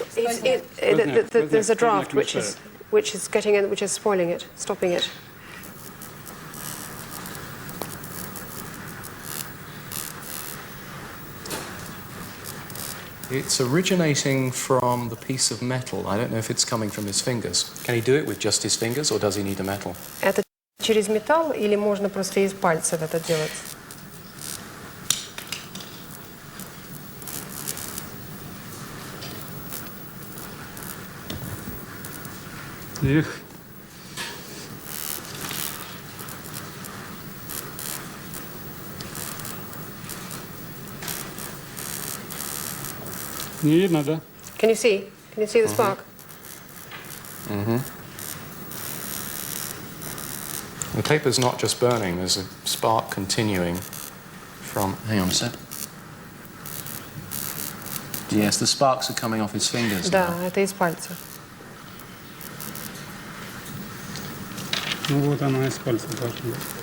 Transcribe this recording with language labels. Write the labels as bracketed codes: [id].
[en] There's a draft which is getting in, which is spoiling it, stopping it. It's originating from the piece of metal. I don't know if it's coming from his fingers. Can he do it with just his fingers, or does he need a metal? [ru] Это через металл или можно просто из пальцев это делать? Эх. Не видно, да? [en] Can you see? Can you see the spark? The paper's not just burning, there's a spark continuing from... Hang on a sec. Yes, the sparks are coming off his fingers [ru] Да, [en] now. [ru] это из пальца. Ну вот она из пальца должна быть.